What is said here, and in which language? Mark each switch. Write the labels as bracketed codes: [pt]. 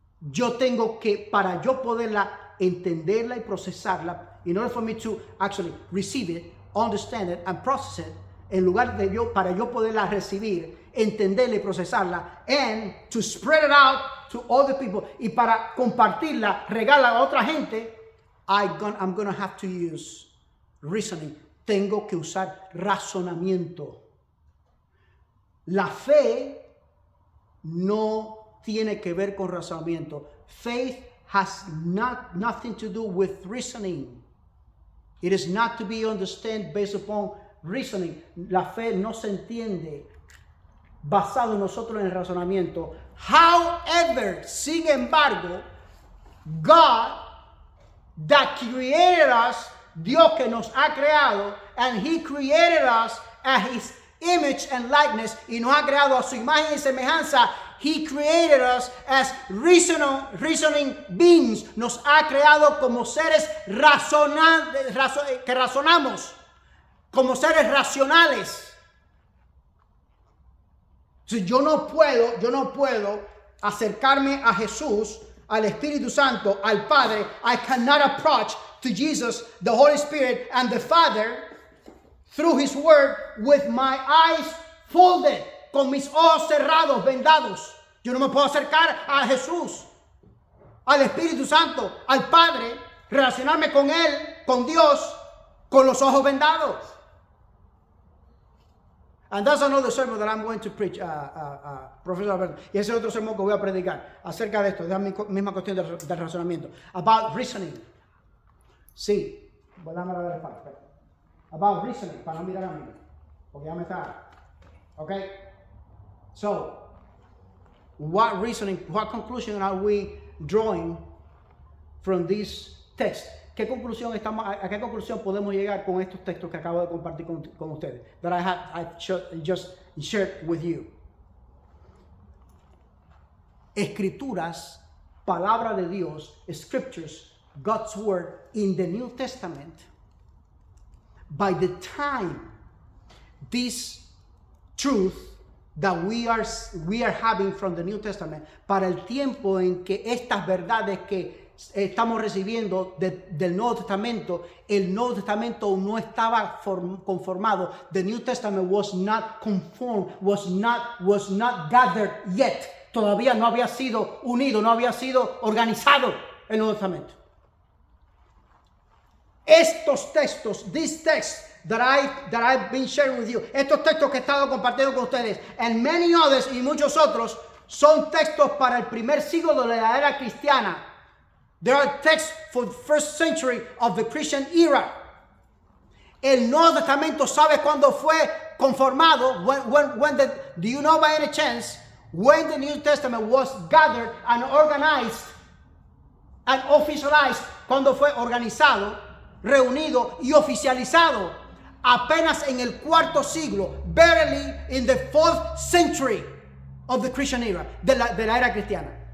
[es] yo tengo que, para yo poderla entenderla y procesarla, [en] in order for me to actually receive it, understand it and process it, [es] en lugar de para yo poderla recibir, entenderla y procesarla, [en] and to spread it out to other people, [es] y para compartirla, regalarla a otra gente, [en] I'm gonna have to use reasoning. [es] Tengo que usar razonamiento. La fe no tiene que ver con razonamiento. [en] Faith has nothing to do with reasoning. It is not to be understood based upon reasoning. [es] La fe no se entiende basado en nosotros en el razonamiento. [en] However, [es] sin embargo, [en] God that created us, [es] Dios que nos ha creado, [en] and He created us as His image and likeness, [es] y nos ha creado a su imagen y semejanza. [en] He created us as reasoning beings. [es] Nos ha creado como seres que razonamos, como seres racionales. Si yo no puedo acercarme a Jesús, al Espíritu Santo, al Padre. [en] I cannot approach to Jesus, the Holy Spirit, and the Father through His Word with my eyes folded, [es] con mis ojos cerrados, vendados. Yo no me puedo acercar a Jesús, al Espíritu Santo, al Padre, relacionarme con Él, con Dios, con los ojos vendados. [en] And that's another sermon that I'm going to preach, Profesor Alberto. [es] Y ese es otro sermón que voy a predicar acerca de esto, de la misma cuestión del razonamiento. [en] About reasoning. [es] Sí, voy a darme la espalda. [en] About reasoning, [es] para no mirar a mí, porque ya me está. Okay? [en] So, what conclusion are we drawing from this text? [es] ¿A qué conclusión podemos llegar con estos textos que acabo de compartir con ustedes? [en] That I just shared with you. [es] Escrituras, palabra de Dios, [en] scriptures, God's word in the New Testament. By the time this truth that we are having from the New Testament, [es] para el tiempo en que estas verdades que estamos recibiendo del Nuevo Testamento, el Nuevo Testamento no estaba conformado. [en] The New Testament was not conformed, was not gathered yet. [es] Todavía no había sido unido, no había sido organizado el Nuevo Testamento. Estos textos, [en] these texts that I've been sharing with you, [es] estos textos que he estado compartiendo con ustedes, [en] and many others [es] y muchos otros, son textos para el primer siglo de la era cristiana. [en] There are texts for the first century of the Christian era. [es] El Nuevo Testamento, ¿sabe cuándo fue conformado? [en] Do you know by any chance when the New Testament was gathered and organized and officialized? [es] ¿Cuándo fue organizado? reunido y oficializado apenas en el cuarto siglo, [en] barely in the 4th century of the Christian era, [es] de la era cristiana.